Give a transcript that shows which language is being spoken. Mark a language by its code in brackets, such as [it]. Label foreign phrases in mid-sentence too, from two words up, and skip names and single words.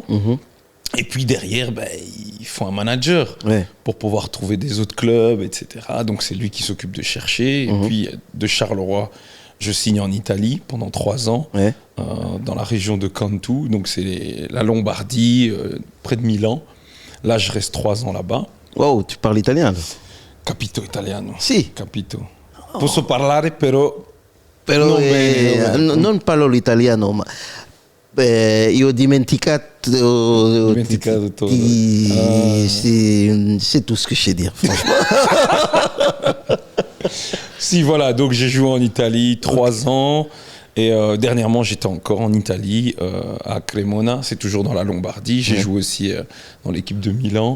[fr] Et puis derrière, il faut un manager pour pouvoir trouver des autres clubs, etc. Donc c'est lui qui s'occupe de chercher. Et puis de Charleroi, je signe en Italie pendant 3 ans, dans la région de Cantu. Donc c'est la Lombardie, près de Milan. Là, je reste 3 ans là-bas. Wow, tu parles italien là? [it] Capito italiano. Si. Capito. Posso parlare però non parlo l'italiano, ma io ho dimenticato tutto. [fr] C'est tout ce que je sais dire, franchement. Si, voilà, donc j'ai joué en Italie 3 ans. Et dernièrement, j'étais encore en Italie, à Cremona, c'est toujours dans la Lombardie. J'ai joué aussi dans l'équipe de Milan.